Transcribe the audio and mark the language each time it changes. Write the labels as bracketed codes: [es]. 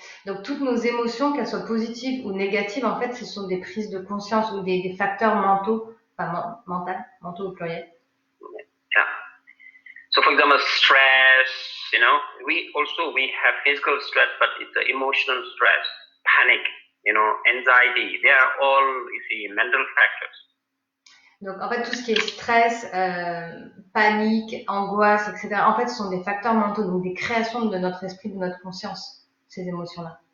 [fr] Donc toutes nos émotions, qu'elles soient positives ou négatives, en fait, ce sont des prises de conscience ou des facteurs mentaux, enfin mentaux au pluriel. [en] Yeah. So for example, stress, we have physical stress, but it's the emotional stress, panic, anxiety. They are all, mental factors. [fr] Donc en fait, tout ce qui est stress, panique, angoisse, etc., en fait, ce sont des facteurs mentaux, donc des créations de notre esprit, de notre conscience, ces émotions-là.